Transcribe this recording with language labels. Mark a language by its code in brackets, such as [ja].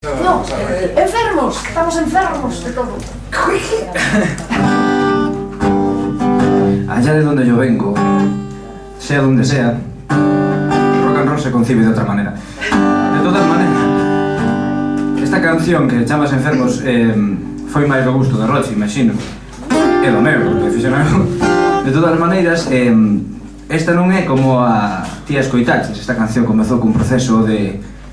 [es] no, enfermos, estamos enfermos de todo. Allá de donde yo vengo, sea donde sea, rock and roll se concibe de otra manera. De todas maneras, [gl] esta canción que chamas Enfermos foi máis do gusto de Roche, imagino, e do meu, porque fixeron algo. De todas maneiras, esta non é como a tía escoitaches. Esta canción comezou cun proceso de